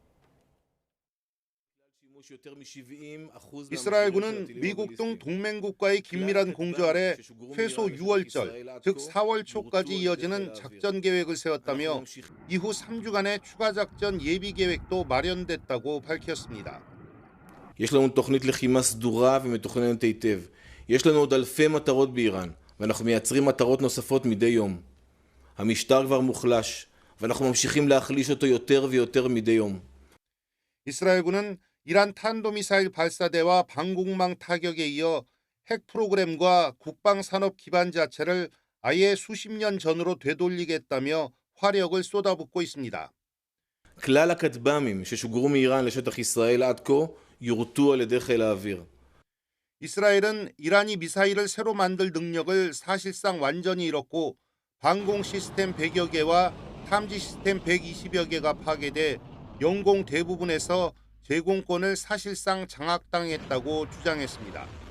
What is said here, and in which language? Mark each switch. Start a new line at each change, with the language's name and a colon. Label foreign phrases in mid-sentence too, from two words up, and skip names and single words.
Korean: 이스라엘군은 미국 등 동맹국과의 긴밀한 공조 아래 최소 6월절, 즉 4월 초까지 이어지는 작전 계획을 세웠다며 이후 3주간의 추가 작전 예비 계획도 마련됐다고 밝혔습니다.
Hebrew: יש לנו תוכנית לחימה סדורה ומתוכננת היטב. יש לנו עוד אלפי מטרות באיראן, ואנחנו מייצרים מטרות נוספות מדי יום. המשטר כבר מוחלש, ואנחנו ממשיכים להחליש אותו יותר ויותר מדי יום.
Korean: 이스라엘군은 이란 탄도미사일 발사대와 방공망 타격에 이어 핵 프로그램과 국방산업 기반 자체를 아예 수십 년 전으로 되돌리겠다며 화력을 쏟아붓고 있습니다.
Hebrew: כלל הכטב"מים ששוגרו מאיראן לשטח ישראל עד כה יורטו על ידי חיל האוויר.
Korean: 이스라엘은 이란이 미사일을 새로 만들 능력을 사실상 완전히 잃었고 방공 시스템 100여 개와 탐지 시스템 120여 개가 파괴돼 영공 대부분에서 제공권을 사실상 장악당했다고 주장했습니다.